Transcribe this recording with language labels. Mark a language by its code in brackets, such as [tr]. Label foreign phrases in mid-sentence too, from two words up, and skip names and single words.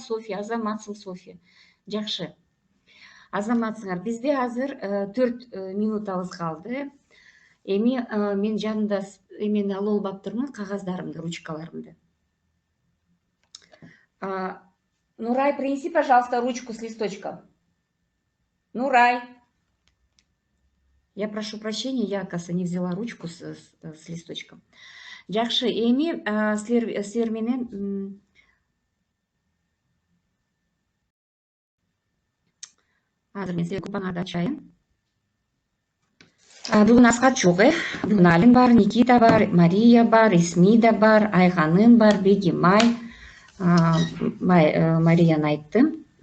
[ky] София, азаматсың София. Жакшы. Азаматсыңар, бизде азыр 4 минутабыз калды. Эми мен жанымда эмени алып албаптырмын, кагаздарымды, ручкаларымды. Нурай, [ru] принеси, пожалуйста, ручку с листочком. Нурай. Я прошу прощения, я, оказывается, не взяла ручку с листочком. [ky] Жакшы, эми силер менен азыр мен силерге группаңарды ачайын. Бүгүн Аскар жок, бүгүн Алин бар, Никита бар, Мария бар, Исмида бар, Айганын бар, Бегимай, Марияны айттым.